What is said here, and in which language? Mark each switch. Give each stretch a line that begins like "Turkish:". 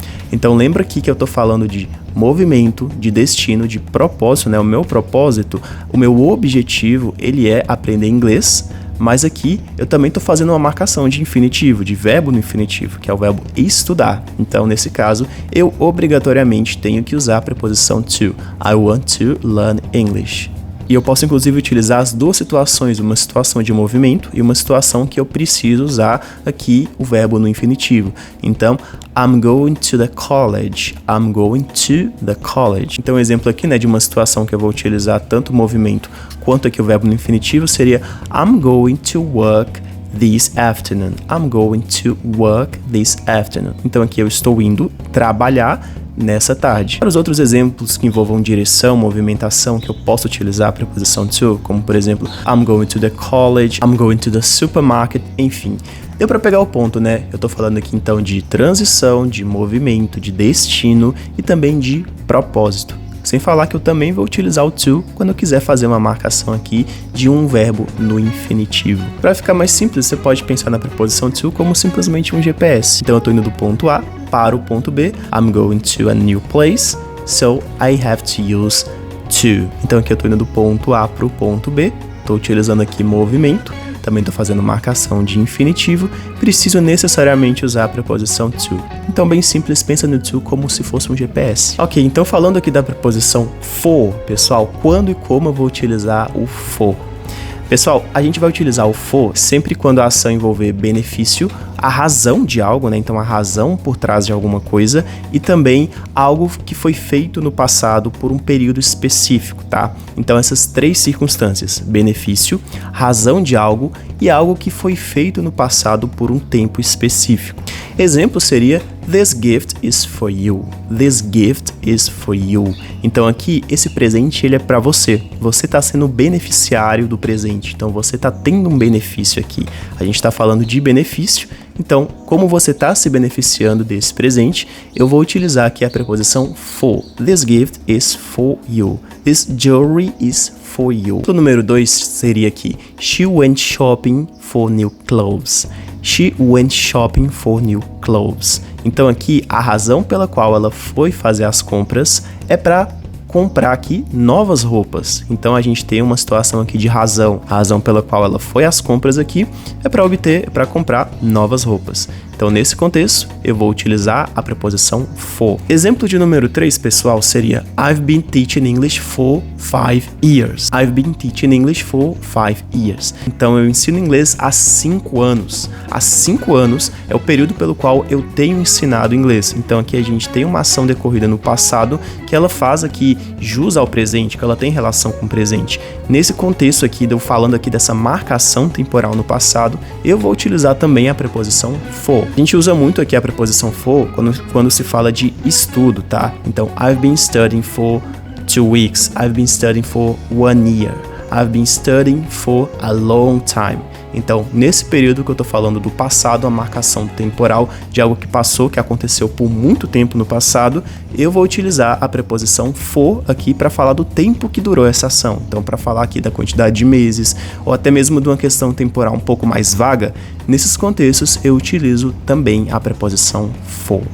Portuguese: Então lembra aqui que eu estou falando de movimento, de destino, de propósito, né? O meu propósito, o meu objetivo, ele é aprender inglês, mas aqui eu também estou fazendo uma marcação de infinitivo, de verbo no infinitivo, que é o verbo estudar. Então, nesse caso, eu obrigatoriamente tenho que usar a preposição to.
English: I want to learn English.
Portuguese: E eu posso, inclusive, utilizar as duas situações, uma situação de movimento e uma situação que eu preciso usar aqui o verbo no infinitivo. Então,
English: I'm going to the college. I'm going to the college.
Portuguese: Então, um exemplo aqui, né, de uma situação que eu vou utilizar tanto o movimento quanto aqui o verbo no infinitivo seria
English: I'm going to work this afternoon.
Portuguese: I'm going to work this afternoon. Então, aqui eu estou indo trabalhar nessa tarde. Para os outros exemplos que envolvam direção, movimentação, que eu posso utilizar a preposição to, como por exemplo,
English: I'm going to the college, I'm going to the supermarket,
Portuguese: enfim. Deu para pegar o ponto, né? Eu tô falando aqui então de transição, de movimento, de destino e também de propósito. Sem falar que eu também vou utilizar o to quando eu quiser fazer uma marcação aqui de um verbo no infinitivo. Para ficar mais simples, você pode pensar na preposição to como simplesmente um GPS. Então eu tô indo do ponto A para o ponto B.
English: I'm going to a new place, so I have to use to.
Portuguese: Então aqui eu tô indo do ponto A para o ponto B. Tô utilizando aqui movimento. Também estou fazendo marcação de infinitivo, preciso necessariamente usar a preposição to. Então, bem simples, pensa no to como se fosse um GPS. Ok, então falando aqui da preposição for, pessoal, quando e como eu vou utilizar o for? Pessoal, a gente vai utilizar o for sempre quando a ação envolver benefício, a razão de algo, né? Então, a razão por trás de alguma coisa e também algo que foi feito no passado por um período específico, tá? Então, essas três circunstâncias, benefício, razão de algo e algo que foi feito no passado por um tempo específico. Exemplo seria
English: This gift is for you. This gift is for you.
Portuguese: Então aqui, esse presente ele é para você. Você está sendo beneficiário do presente. Então você está tendo um benefício aqui. A gente está falando de benefício. Então, como você está se beneficiando desse presente, eu vou utilizar aqui a preposição for.
English: This gift is for you. This jewelry is for you.
Portuguese: O número 2 seria aqui
English: She went shopping for new clothes. She went shopping for new clothes.
Portuguese: Então aqui a razão pela qual ela foi fazer as compras é para comprar aqui novas roupas. Então a gente tem uma situação aqui de razão. A razão pela qual ela foi às compras aqui é para comprar novas roupas. Então nesse contexto eu vou utilizar a preposição for. Exemplo de número 3, pessoal, seria
English: I've been teaching English for 5 years. I've been teaching English for 5 years.
Portuguese: Então eu ensino inglês há 5 anos. Há 5 anos é o período pelo qual eu tenho ensinado inglês. Então aqui a gente tem uma ação decorrida no passado que ela faz aqui jus ao presente, que ela tem relação com o presente. Nesse contexto aqui, eu falando aqui dessa marcação temporal no passado, eu vou utilizar também a preposição for. A gente usa muito aqui a preposição for quando se fala de estudo, tá? Então,
English: I've been studying for 2 weeks. I've been studying for 1 year. I've been studying for a long time.
Portuguese: Então, nesse período que eu tô falando do passado, a marcação temporal de algo que passou, que aconteceu por muito tempo no passado, eu vou utilizar a preposição for aqui para falar do tempo que durou essa ação. Então, para falar aqui da quantidade de meses, ou até mesmo de uma questão temporal um pouco mais vaga, nesses contextos eu utilizo também a preposição for.